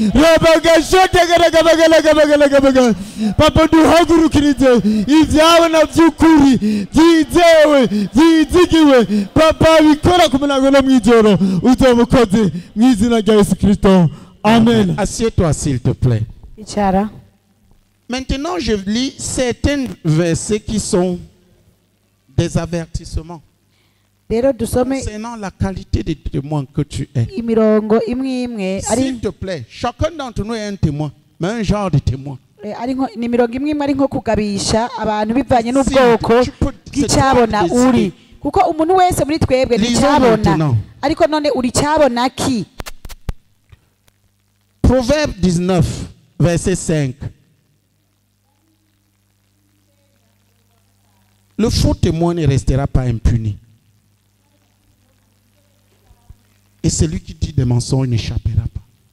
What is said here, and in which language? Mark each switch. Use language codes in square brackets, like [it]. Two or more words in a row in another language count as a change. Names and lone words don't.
[rn] papa duhagurukirize ibyabona by'ukuri byizewe byizigiwe papa bikora ku murango no mw'ijoro uzomukoze mu izina rya Yesu Kristo amen. [fr] Assieds-toi s'il te plaît. [rn] Icara. [fr] Maintenant je lis certains versets qui sont des avertissements [rn] rero dusome [fr] concernant la qualité de témoin que tu es. [rn] imirongo imwe imwe ari [fr] S'il te plaît, chacun d'entre nous est un témoin, mais un genre de témoin. [rn] ari nko ni imirongo imwe imwe ari nko kugabisha abantu bivanye n'ubwoko bw'icyabona uri kuko umuntu wese muri twebwe n'icyabona ariko none uri cyabona ki. [fr] Proverbe 19 verset 5. Le faux témoin ne restera pas impuni. Et celui qui dit des mensonges n'échappera pas.